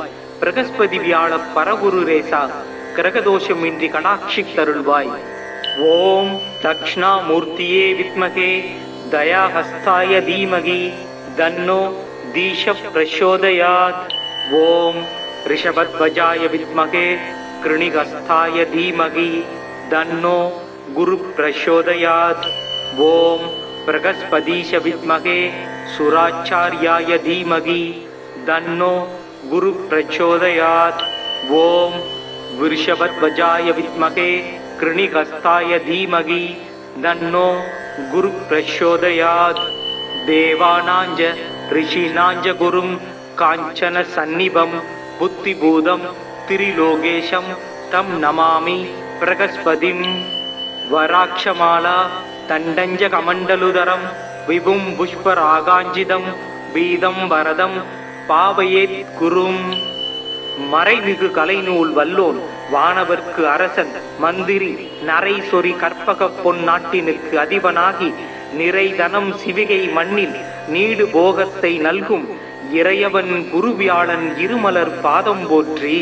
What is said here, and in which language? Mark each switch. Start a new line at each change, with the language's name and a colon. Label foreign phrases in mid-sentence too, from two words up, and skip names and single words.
Tamil: பிரகஸ்பதி வியாழ பரகுரு ரேசா, கிரகதோஷம் இன்றி கடாட்சித்தருள்வாய்.
Sanskrit: ॐ दक्षिणामूर्तये विद्महे दयाहस्ताय धीमहि तन्नो धीश प्रचोदयात्. ॐ वृषभध्वजाय विद्महे घृणिहस्ताय धीमहि तन्नो गुरु प्रचोदयात्। ओम बृहस्पतीश विद्महे सुराचार्याय धीमहि तन्नो गुरु प्रचोदयात्। ओम वृषभध्वजाय विद्महे कृणिहस्ताय धीमहि तन्नो गुरु प्रचोदयात्। देवानांच ऋषीणांच गुरुं कांचन सन्निभं बुद्धिभूतं त्रिलोकेशं तं नमामि बृहस्पतिं। वराक्षमाला तण्डञ्च कमण्डलुधरं विभुं पुष्परागाञ्जितं पीतं वरदं भावयेद् गुरुम्.
Tamil: மறைமிகு கலைநூல் வல்லோன் வானவர்க்கு அரசன் மந்திரி நரை சொறி கற்பக பொன் நாட்டினுக்கு அதிபனாகி நிறைதனம் சிவிகை மண்ணில் நீடு போகத்தை நல்கும் இறையவன் குருவியாளன் இருமலர் பாதம் போற்றி.